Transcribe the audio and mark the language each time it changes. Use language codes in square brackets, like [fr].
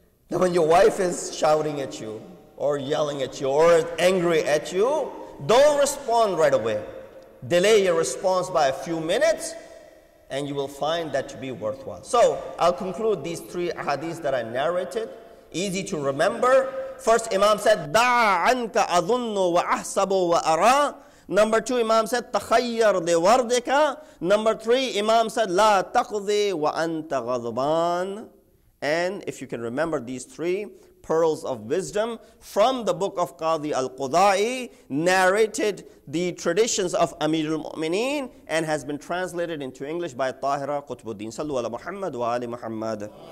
[en] Now when your wife is shouting at you, or yelling at you, or angry at you, don't respond right away. Delay your response by a few minutes, and you will find that to be worthwhile. So I'll conclude these 3 hadiths that I narrated, easy to remember. First, Imam said, [ar] دَعَ عَنْكَ أَظُنُّ وَأَحْسَبُ وَأَرَى. [en] Number 2, Imam said, [ar] تَخَيَّرْ لِوَرْدِكَ. [en] Number 3, Imam said, [ar] لَا تَقْضِي وَأَنْتَ غَضْبَانٍ. [en] And if you can remember these 3 pearls of wisdom from the book of Qadi al-Qudai, narrated the traditions of Amir al-Mu'mineen, and has been translated into English by Tahira Qutbuddin. [ar] Sallu ala Muhammad wa ali Muhammad.